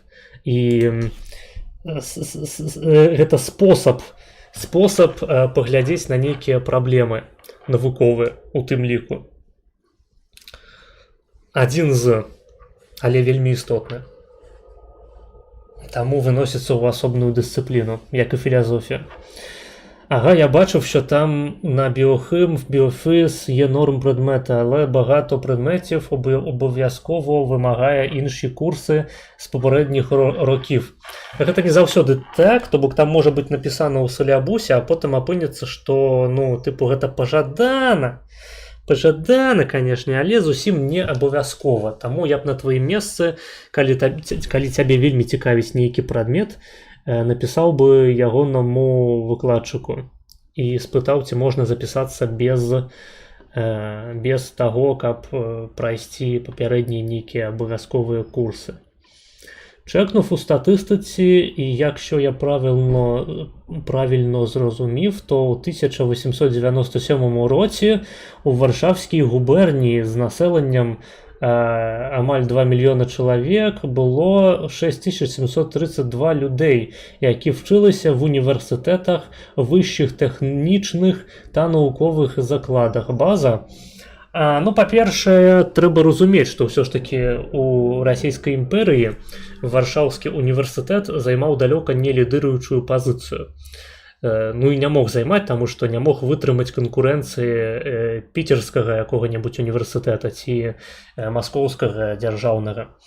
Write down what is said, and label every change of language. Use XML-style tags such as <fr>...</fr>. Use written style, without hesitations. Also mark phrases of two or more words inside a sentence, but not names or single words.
<be>І гэта спосаб паглядзець на нейкія праблемы навуковыя, у тым ліку. Адзін з, але вельмі істотны. Таму выносіцца ў асобную дысцыпліну, як і філазофія.</be> <uk>Ага, я бачив, що там на біохим, в біофіз є норм предмета, але багато предметів обов'язково вимагає інші курси з попередніх років.</uk> <be>Гэта не заўсёды так, то бок там</be> <uk>може бути написано у сілябусі, а потім опиняться, що, ну, типу,</uk> <be>гэта пожадана. Пажадана, канешне, але зусім не абавязкова. Таму я б на тваім месцы, калі цябе вельмі цікавіць нейкі прадмет, напісаў бы ягонаму выкладчыку і спытаў, ці можна запісацца без таго, каб прайсці папярэднія нейкія абавязковыя курсы.</be> <uk>Чекнув у статистиці, і якщо я правильно зрозумів, то у 1897 році у Варшавській губернії з населенням амаль 2 мільйони чоловік було 6732 людей, які вчилися в університетах, вищих технічних та наукових закладах. База.</uk> <be>Ну, па-першае, трэба разумець, што ўсё ж такі у расійскай імперыі Варшаўскі універсітэт займаў далёка не лідыруючую пазіцыю. Ну і не мог займаць, таму што не мог вытрымаць канкурэнцыі піцерскага якога-небудзь універсітэта ці маскоўскага дзяржаўнага.</be>